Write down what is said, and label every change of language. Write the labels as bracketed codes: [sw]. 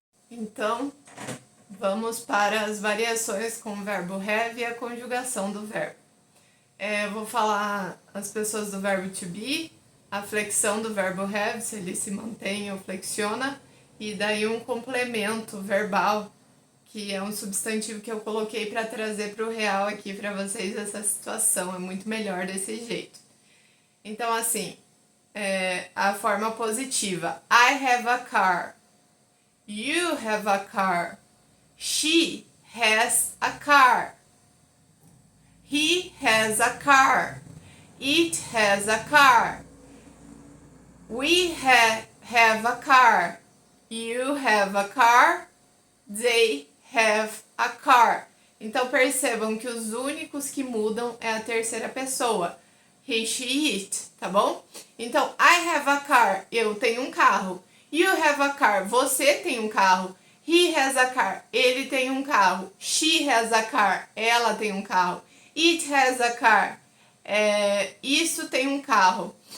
[pt] Então, vamos para as variações com o verbo have e a conjugação do verbo. Vou falar as pessoas do verbo to be, a flexão do verbo have, se ele se mantém ou flexiona, e daí um complemento verbal, que é um substantivo que eu coloquei para trazer para o real aqui para vocês essa situação, é muito melhor desse jeito. [en] Então, assim, a forma positiva, I have a car, you have a car, she has a car, he has a car, it has a car, we have a car, you have a car, they have a car. [pt] Então percebam que os únicos que mudam é a terceira pessoa. He, she, it, tá bom? Então, I have a car, eu tenho um carro. You have a car, você tem um carro. He has a car, ele tem um carro. She has a car, ela tem um carro. It has a car, isso tem um carro.